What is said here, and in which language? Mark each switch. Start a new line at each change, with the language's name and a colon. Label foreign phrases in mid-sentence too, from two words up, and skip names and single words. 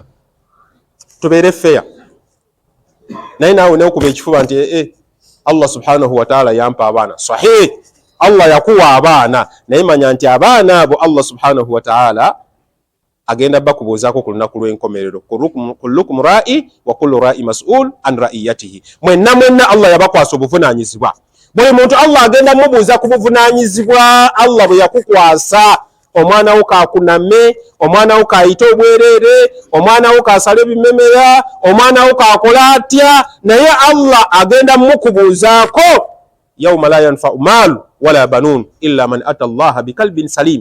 Ganda: Tubeere feya. Naye naawe neokuba ekifuba nti
Arabic: الله سبحانه وتعالى
Ganda: yampa abaana. Sahih, Allah yakuwa abaana naye manya nti abaana abo
Arabic: الله سبحانه وتعالى
Ganda: agenda bakubuuzaako ku lunaku lw'enkomerero.
Arabic: كلكم راع وكل راع مسؤول عن رعيته.
Ganda: Mwenna Allah yabakwasa obuvunaanyizibwa. Buli muntu Allah agenda mubuuza ku buvunaanyizibwa Allah bwe yakukwasa omwana wo kakuname, omwana wo kayita obwerere, omwana wo kasala ebimemera, omwana wo kakola atya, naye Allah agenda mukubuuzaako
Arabic: يوم لا ينفع مال ولا بنون إلا من أتى الله بقلب سليم.